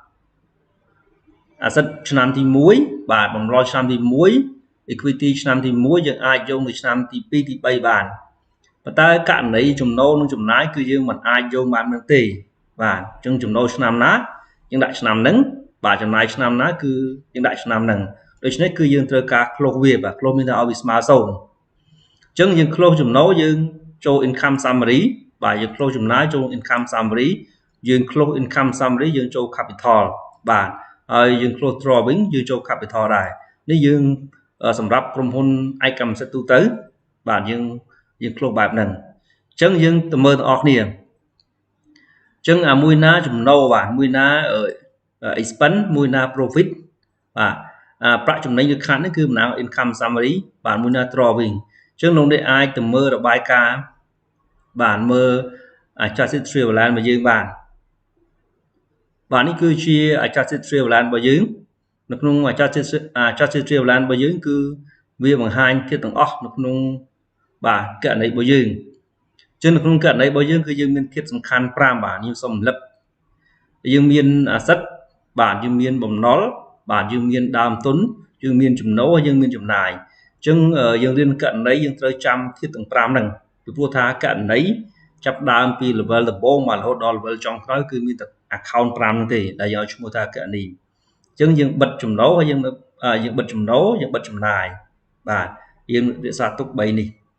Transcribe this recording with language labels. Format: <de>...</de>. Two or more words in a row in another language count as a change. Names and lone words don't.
<km>asset ឆ្នាំទី1បាទបំណុលឆ្នាំទី1 equity ឆ្នាំទី1យើងអាចយោងទៅឆ្នាំទី2ទី3បានប៉ុន្តែករណីចំណូលនិងចំណាយគឺយើងមិនអាចយោងបាននឹងទេបាទអ ញ្ចឹងចំណូលឆ្នាំណាយើងដាក់ឆ្នាំហ្នឹងបាទចំណាយឆ្នាំណាគឺយើងដាក់ឆ្នាំហ្នឹងដូច្នេះគឺយើងត្រូវការ close វាបាទ close មានថា ឲ្យវាស្មើ0អញ្ចឹងយើង close ចំណូលយើងចូល</km> <en>income summary</en> <km>បាទយើង close ចំណាយចូល</km> <en>income summary</en> <km>យើង close</km> <en>income summary</en> <km>យើងចូល capital បាទ ហើយយើង close drawing យើងចូល capital ដែរនេះយើងសម្រាប់ក្រុមហ៊ុនឯកកម្មសិទ្ធិទូទៅបាទយើង close បែបហ្នឹងអញ្ចឹងយើងទៅមើលទាំងអស់គ្នាអញ្ចឹងមួយណាចំណូលបាទមួយណា expense មួយណា profit បាទប្រាក់ចំណេញឬខាតនេះគឺតំណាង</km> <en>income summary</en> <km>បាទមួយណា drawing អញ្ចឹងលោកអ្នកអាចទៅមើលរបាយការណ៍បាទមើល</km> <en>adjusted trial balance</en> <km>របស់យើងបាទ នេះគឺជា</km> <en>adjusted trial balance</en> <km>របស់យើងនៅក្នុង</km> <en>adjusted trial balance</en> <km>របស់យើងគឺវាបង្ហាញធាតុទាំងអស់នៅក្នុងបាទករណីរបស់យើងអញ្ចឹងនៅក្នុង ករណីរបស់យើងគឺយើងមានធាតុសំខាន់5បាទខ្ញុំសូមរំលឹកយើងមាន asset បាទយើងមានបំណុលបាទយើងមានដើមទុនយើងមានចំណូលហើយយើងមានចំណាយអញ្ចឹងយើងរៀនករណីយើងត្រូវចាំធាតុទាំង5ហ្នឹងពីព្រោះថាករណីចាប់ដើមពី level ដំបូងមករហូតដល់ level ចុងក្រោយគឺមានតែ account 5ហ្នឹងទេដែលយើងឲ្យឈ្មោះថាករណីអញ្ចឹងយើងបិទចំណូលហើយយើងបិទចំណូលយើងបិទចំណាយបាទយើងរក្សាទុក3នេះ</km>